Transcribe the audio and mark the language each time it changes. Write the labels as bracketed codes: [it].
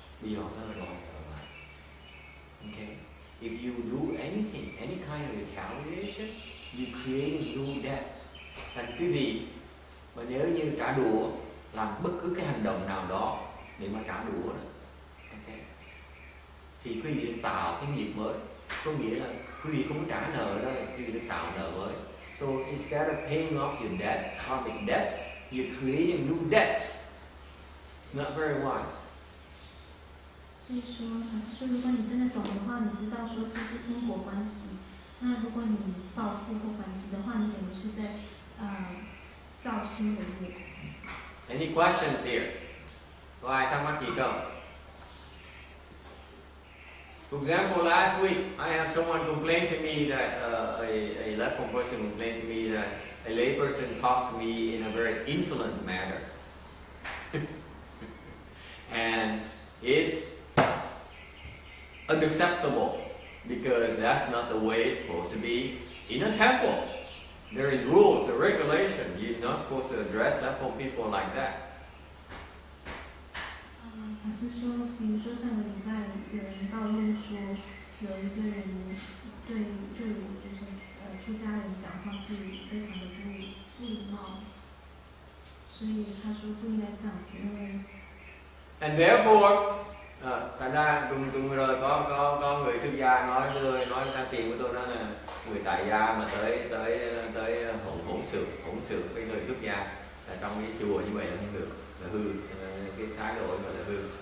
[vi] Bây giờ nó rồi. Okay. [en] If you do anything, any kind of retaliation, you create new debts. [vi] Thành quý vị, và nếu như trả đũa, làm bất cứ cái hành động nào đó để mà trả đũa đó, okay, thì quý vị tạo cái nghiệp mới. Có nghĩa là quý vị không trả nợ đó, quý vị tạo nợ mới. [en] So instead of paying off your debts, karmic debts, you're creating new debts. It's not very wise. [zh] 所所以说，法师说，如果你真的懂的话，你知道说这是因果关系。那如果你报复或反击的话，你等于是在造新的业。 [en] Any questions here? [vi] Có ai thắc mắc gì không? [en] For example, last week I have someone complain to me that a left-form person complained to me that a layperson talks to me in a very insolent manner, and it's unacceptable because that's not the way it's supposed to be in a temple. There is rules, a regulation. You're not supposed to address left-form people like that. [zh] 法师说，比如说上个礼拜有人抱怨说，有一个人对我就是出家人讲话是非常的不礼貌，所以他说不应该这样子，因为。 [en] And therefore, [vi] thành ra tuần vừa rồi có người xuất gia nói ra tiền của tôi, đó là người tại gia mà tới hỗn xược với người xuất gia là trong cái chùa như vậy là không được, là hư, cái thái độ gọi là hư.